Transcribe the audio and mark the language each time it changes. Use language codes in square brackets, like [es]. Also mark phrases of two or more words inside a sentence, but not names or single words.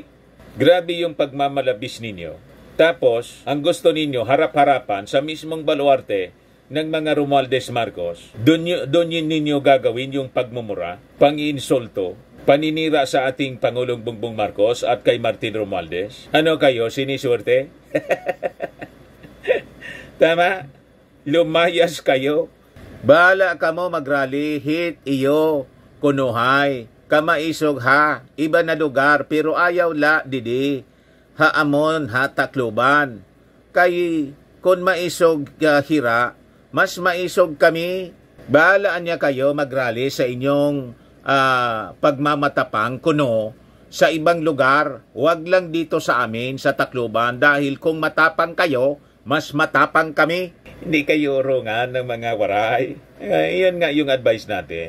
[tl] Grabe yung pagmamalabis ninyo. Tapos, ang gusto ninyo, harap-harapan sa mismong baluarte ng mga Romualdez Marcos, doon ninyo gagawin yung pagmumura, pang-insulto, paninira sa ating Pangulong Bongbong Marcos at kay Martin Romualdez. Ano kayo, siniswerte? Tama? Lumayas kayo. Bahala ka mo magrally, [war] hit iyo, kunuhay, kamaisog ha, iba na lugar, pero ayaw la didi, haamon ha Tacloban. Kay kung maisog hira, mas maisog kami. [tl] Bahalaan niya kayo magrally sa inyong pagmamatapang kuno sa ibang lugar. Huwag lang dito sa amin sa Tacloban dahil kung matapang kayo, mas matapang kami. Hindi kayo urongan ng mga waray. Iyan nga yung advice natin.